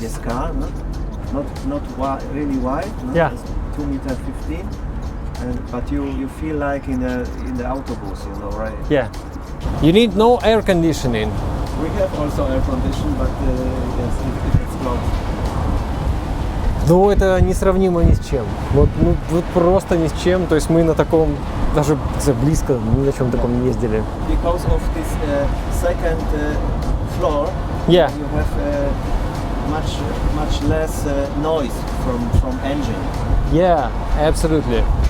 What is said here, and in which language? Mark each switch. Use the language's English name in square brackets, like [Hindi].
[English] this car. No? Not really wide. No? Yeah. It's 2.15 m. But you feel like in the autobus, you know, right? Yeah. You need no air conditioning. We have also air condition, but yes, it's closed. [Russian] Ну, это несравнимо ни с чем. Вот просто ни с чем. То есть мы на таком, даже близко, ни на чем таком не ездили. [English] Because of this second floor, Yeah. you have much less noise from engine. Yeah, absolutely.